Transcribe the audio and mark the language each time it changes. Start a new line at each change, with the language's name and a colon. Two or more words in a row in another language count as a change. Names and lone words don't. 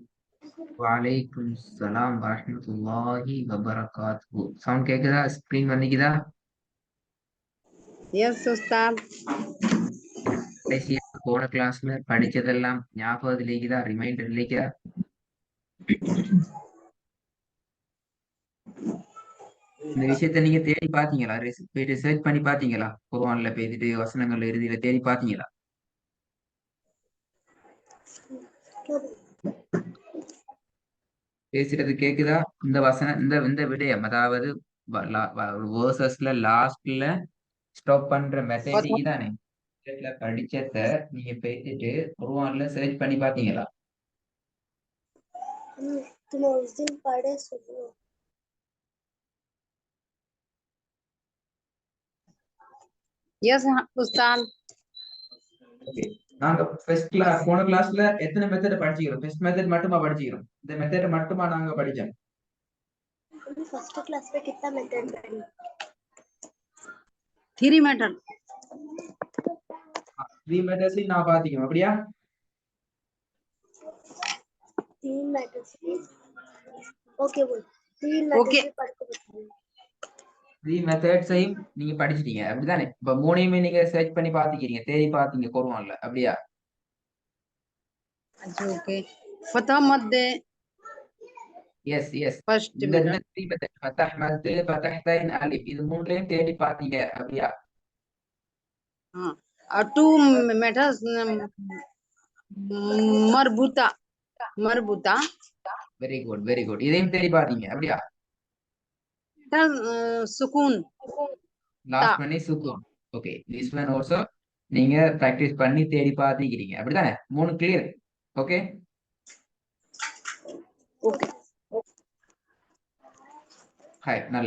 Arabic: وعليكم السلام ورحمة الله وبركاته.
Tamil: சவுண்ட் கேக்குதா? ஸ்க்ரீன் வந்துக்குதா?
Hindi: यस उस्ताद।
Tamil: கடைசியா போன கிளாஸ்ல படிச்சதெல்லாம் ஞாபகத்துல இருக்குதா? ரிமைண்டர் இருக்குதா? இந்த விஷயத்த நீங்க தேடி பாத்தீங்களா? போயிட்டு சர்ச் பண்ணி பாத்தீங்களா? குர்ஆன்ல போயிட்டு வசனங்கள் இறுதியில தேடி பாத்தீங்களா? பேசுறது கேக்குதா? இந்த வசனம், இந்த இந்த விடயம், அதாவது வேர்சஸ்ல லாஸ்ட்ல ஸ்டாப் பண்ற மெசேஜ்
Hindi: बताओ।
Tamil: இதானே? படிச்சத நீங்க போயிட்டு குர்ஆன்ல சர்ச் பண்ணி பாத்தீங்களா?
Hindi: तुम उस दिन पढ़े सुनो। यस उस्ताद।
Tamil: ஓகே. நாங்க போன கிளாஸ்ல எத்தனை மெத்தட் படிச்சுக்கிறோம்?
English: first method
Tamil: மட்டுமா படிச்சுக்கிறோம்? இந்த மெத்தட் மட்டுமா நாங்க படிச்சோம்?
Hindi: हमने
English: first class
Hindi: में कितना मेथड पढ़ी? 3 मेथड।
Tamil: 3 மெத்தட்ஸையும் நான் பாத்திக்கிறோம். அப்படியா?
Hindi: 3 मेथड्स। ओके बोल। 3 मेथड्स ओके से पढ़ के बताओ।
Tamil: 3 மெத்தட்ஸையும் நீங்க படிச்சிட்டீங்க அப்படிதானே? இப்ப மூணையுமே நீங்க சர்ச் பண்ணி பாத்துக்கிறீங்க, தேடி பாத்தீங்க குர்ஆன்ல. அப்படியா?
Hindi: अच्छा ओके। फतह मत दे
English: yes yes.
Hindi: फर्स्ट
Tamil: இந்த இந்த
Hindi: मेथड।
Tamil: 3 மெத்தட், ஃபதஹ் மத், ஃபதஹ்தைன் அலிஃப், இது மூணுலயும் தேடி பாத்தீங்க. அப்படியா?
Hindi: हाँ और 2 मेथड्स मरबूता मरबूता
English: very good very good.
Tamil: இதையும் தேடி பாத்தீங்க. அப்படியா?
Hindi: सुकून ता।
Tamil: லாஸ்ட் பண்ணி சுக்கூன். ஓகே,
English: this one also
Tamil: நீங்க பிராக்டிஸ் பண்ணி தேடி பாத்துக்கிறீங்க. அப்படிதானே? 3 கிளியர். ஓகே.
Hindi: ओके
Tamil: ஹாய், நல்லா.